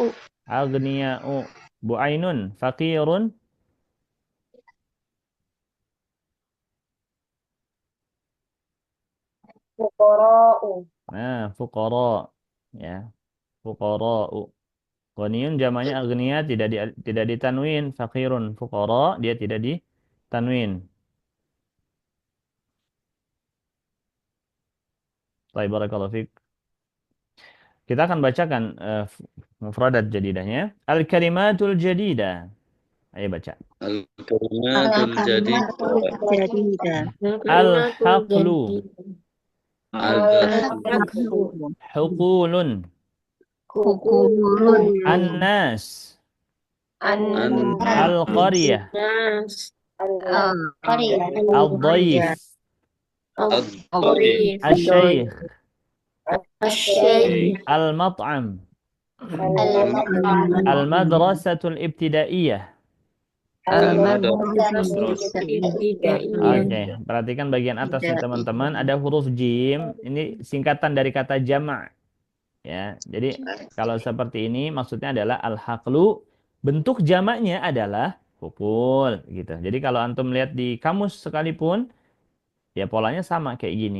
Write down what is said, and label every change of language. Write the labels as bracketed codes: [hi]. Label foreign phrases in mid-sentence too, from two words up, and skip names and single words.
[ar] أغنياءُ. Bu Ainun. فقيرٌ. فقراءُ. Nah, فقراء. Ya. فقراءُ. [id] Ghaniyun jamannya aghniya tidak ditanwin. Faqirun. Fuqara dia tidak ditanwin. Baik, [ar] بارك الله فيك. [id] Kita akan bacakan [ar] مفردات جديدة-nya. الكلمة الجديدة. [id] Ayo baca. [ar] الكلمة الجديدة. الحقل. الحقل. حقولٌ. حقولٌ. الناس. الناس. القرية. القرية. الضيف. الضيف. الشيخ. الشيء المطعم. المطعم. المدرسة الابتدائية. المدرسة الابتدائية [id] Oke, perhatikan bagian atas nih teman-teman. Ada huruf jim. Ini singkatan dari kata jama'. Ya, jadi kalau seperti ini maksudnya adalah al-haqlu. Bentuk jamaknya adalah hukul gitu. Jadi kalau antum lihat di kamus sekalipun, ya polanya sama kayak gini.